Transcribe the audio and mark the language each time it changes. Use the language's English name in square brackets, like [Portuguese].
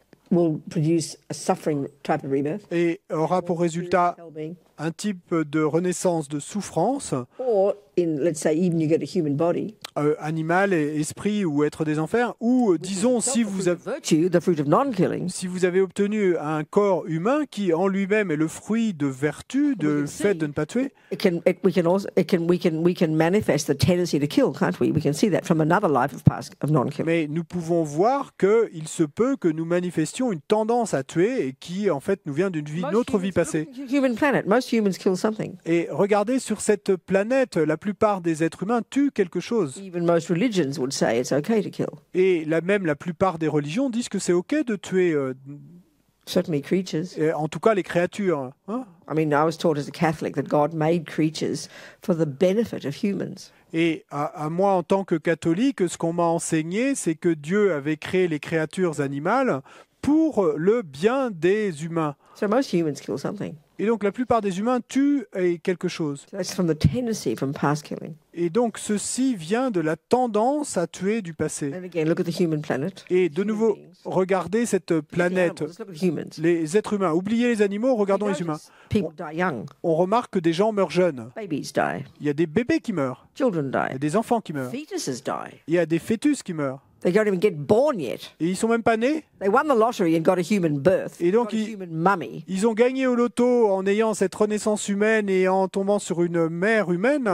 [English] will produce a suffering type of rebirth. [French] et aura pour résultat [English] Well-being. [French] un type de renaissance de souffrance, [English] Or in, let's say, even you get a human body. [French] animal, esprit ou être des enfers, ou disons si vous avez... [English] Virtue, the fruit of non-killing, [French] Si vous avez obtenu un corps humain qui en lui-même est le fruit de vertu, de fait de ne pas tuer, [English] we can manifest the tendency to kill, can't we? We can see that from another life of non-killing. [French] mais nous pouvons voir qu'il se peut que nous manifestions une tendance à tuer et qui en fait nous vient d'une autre vie passée. [English] Look at the human planet. Most humans kill something. [French] Et regardez, sur cette planète, la plupart des êtres humains tuent quelque chose. [English] Even most religions would say it's okay to kill. [French] Et même la plupart des religions disent que c'est OK de tuer, [English] Certainly creatures. [French] en tout cas les créatures. Hein. [English] I mean, I was taught as a Catholic that God made creatures for the benefit of humans. [French] Et à moi, en tant que catholique, ce qu'on m'a enseigné, c'est que Dieu avait créé les créatures animales pour le bien des humains. [English] So most humans kill something. [French] Et donc la plupart des humains tuent quelque chose. [English] So that's from the tendency from past killing. [French] Et donc ceci vient de la tendance à tuer du passé. [English] And again, look at the human planet. [French] Et de nouveau, regardez cette planète, [English] Look at the humans. [French] les êtres humains. Oubliez les animaux, regardons les humains. [English] People die young. [French] On remarque que des gens meurent jeunes. [English] Babies die. [French] Il y a des bébés qui meurent. [English] Children [French] Il y a [English] die. [French] des enfants qui meurent. [English] Fetuses die. [French] Il y a des fœtus qui meurent. [English] They don't even get born yet. [French] Et ils sont même pas nés. [English] They won the lottery and got a human birth. [French] Et donc, [English] got a human mummy, [French] Ils ont gagné au loto en ayant cette renaissance humaine et en tombant sur une mère humaine.